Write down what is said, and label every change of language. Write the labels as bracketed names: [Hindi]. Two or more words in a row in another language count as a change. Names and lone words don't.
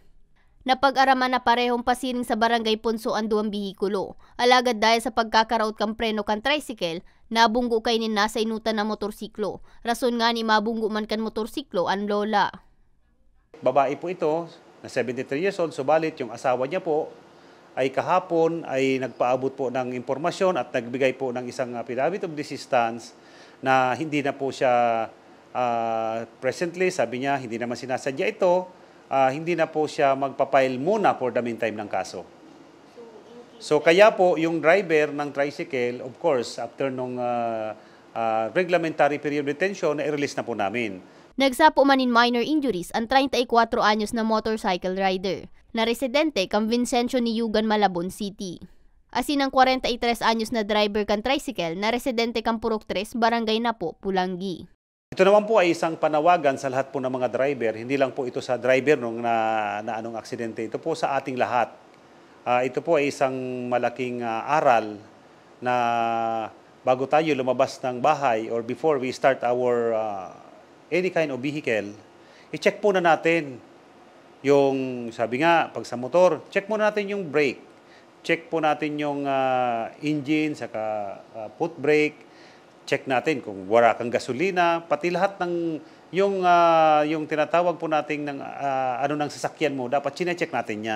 [Bikol] Napag-araman na parehong pasiring sa Barangay Ponso ang duwang bihikulo. Alagad dahil sa pagkakaraot kang preno kan tricycle, nabunggo kay nin nasa inutan na motorsiklo. Rason nga ni mabunggo man kan motorsiklo ang lola. [Filipino] Babae po ito, na 73 years old, subalit yung asawa niya po ay kahapon ay nagpaabot po ng impormasyon at nagbigay po ng isang [English] affidavit of desistance [Filipino] na hindi na po siya presently, sabi niya, hindi naman sinasadya ito. Hindi na po siya magpapile muna [English] for the meantime [Filipino] ng kaso. So kaya po yung driver ng tricycle, [English] of course, after [Filipino] nung [English] reglementary period detention, [Filipino] na-release na po namin. [Bikol] Nagsapo man in [English] minor injuries [Bikol] ang 34 anyos na [English] motorcycle rider [Bikol] na residente kang Vincencio ni Yugan, Malabon City. Asin ang 43 anyos na driver kan tricycle na residente kang Purok 3, Barangay Napo, Pulangi. [Filipino] Ito naman po ay isang panawagan sa lahat po ng mga driver. Hindi lang po ito sa driver nung na anong aksidente. Ito po sa ating lahat. Ito po ay isang malaking aral na bago tayo lumabas ng bahay or [English] before we start our any kind of vehicle, [Filipino] i-check po na natin yung, sabi nga, pag sa motor, check muna natin yung brake. Check po natin yung engine, saka [English] foot brake. [Filipino] Check natin kung wala kang gasolina, pati lahat ng yung tinatawag po nating ng ng sasakyan mo, dapat chine-check natin 'yan.